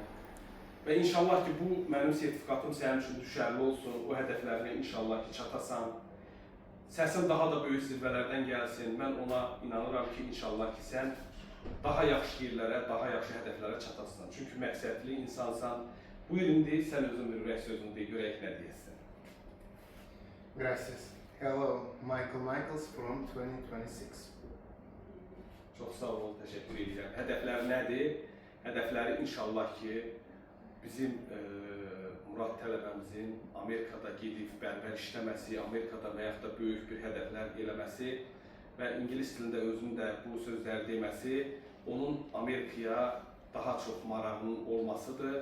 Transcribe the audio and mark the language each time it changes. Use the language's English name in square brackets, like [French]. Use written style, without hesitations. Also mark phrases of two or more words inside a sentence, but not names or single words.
[Azerbaijani] Və inşallah ki, bu mənim sertifikatım sənin üçün düşərli olsun, o hədəflərinə inşallah ki, çatasan. Səsin daha da böyük zirvələrdən gəlsin. Mən ona inanıram ki, inşallah ki, sən daha yaxşı yerlərə, daha yaxşı hədəflərə çatasan. Çünki məqsədli insansan. Buyur indi, sən özün bir ürək sözünü de, görək nə deyəsən. [Spanish] Gracias. [English] Hello, Michael Michaels from 2026. [Azerbaijani] Çox sağ ol, təşəkkür edirəm. Hədəflər nədir? Hədəfləri inşallah ki, bizim Murad tələbəmizin Amerikada gedib bərbər işləməsi, Amerikada və yaxud da böyük bir hədəflər eləməsi və ingilis dilində özünün də bu sözləri deməsi onun Amerikaya daha çox marağının olmasıdır.